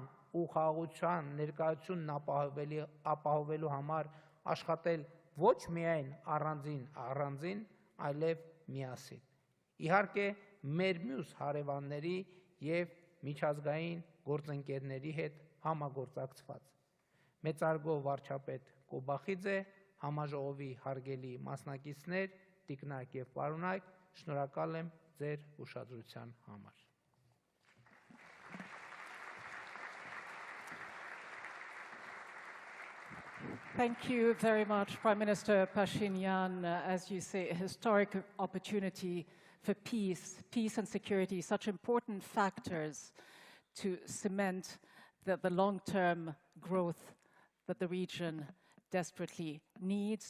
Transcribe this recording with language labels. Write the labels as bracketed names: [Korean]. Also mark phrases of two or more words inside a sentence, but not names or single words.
[Armenian] ու խաղաղության ներկայությունն ապահովելու համար աշխատել ոչ միայն առանձին, այլև միասին։ Իհարկե, մեր մյուս հարևանների եւ միջազգային գործընկերների հետ համագործակցված։ Մեծարգո վարչապետ Կոբախիձե, համաժողովի հարգելի մասնակիցներ, տիկնակ եւ պարոնայք, շնորհակալ եմ ձեր ուշադրության համար։ [English] Thank you very much, Prime Minister Phashinian. As you say, a historic opportunity for peace and security, such important factors to cement the long-term growth that the region desperately needs.